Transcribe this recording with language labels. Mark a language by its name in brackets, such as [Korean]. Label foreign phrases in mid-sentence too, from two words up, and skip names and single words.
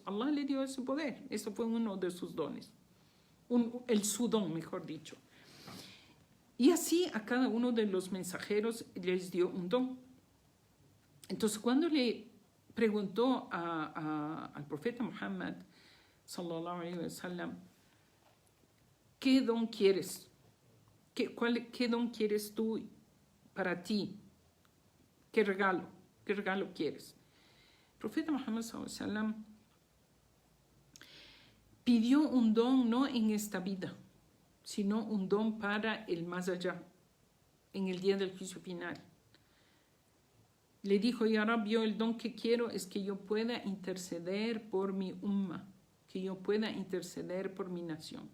[Spanish] Allah le dio ese poder. Eso fue uno de sus dones. Su don, mejor dicho. Y así a cada uno de los mensajeros les dio un don. Entonces, cuando le preguntó al profeta Muhammad, [Arabic] صلى الله عليه وسلم, [Spanish] ¿qué don quieres? ¿Qué don quieres tú para ti? ¿Qué regalo quieres? El profeta Muhammad [Arabic] صلى الله عليه وسلم [Spanish] pidió un don no en esta vida, sino un don para el más allá, en el día del juicio final. Le dijo, [Arabic] يا رب, [Spanish] yo el don que quiero es que yo pueda interceder por mi umma, que yo pueda interceder por mi nación.